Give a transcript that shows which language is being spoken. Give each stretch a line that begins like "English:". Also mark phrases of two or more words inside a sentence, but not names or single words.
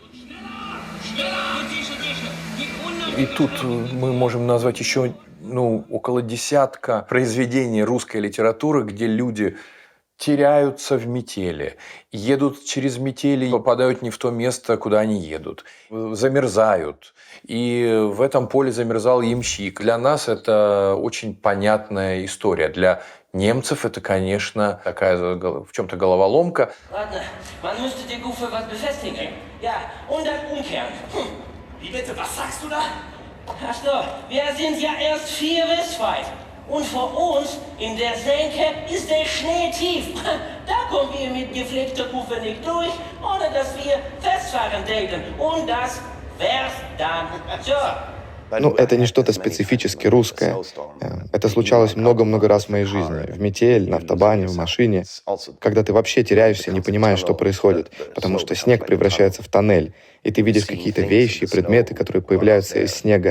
Russian: И тут мы можем назвать еще около десятка произведений русской литературы, где люди теряются в метели, едут через метели, попадают не в то место, куда они едут, замерзают. И в этом поле замерзал ямщик. Для нас это очень понятная история. Для немцев это, конечно, такая в чем-то головоломка. Ладно,
German: man müsste die Gufe was befestigen. Ja, und dann umkehren. Wie bitte, was sagst du da? Ach so, wir sind ja erst 4 bis weit. Und vor uns in der Senke ist der Schnee tief. Da kommen wir mit gepflegter Kufe nicht durch, ohne dass wir festfahren täten. Und das wär's dann. So.
Russian: Ну, это не что-то специфически русское. Это случалось много-много раз в моей жизни. В метель, на автобане, в машине. Когда ты вообще теряешься, не понимаешь, что происходит. Потому что снег превращается в тоннель. И ты видишь какие-то вещи, предметы, которые появляются из снега.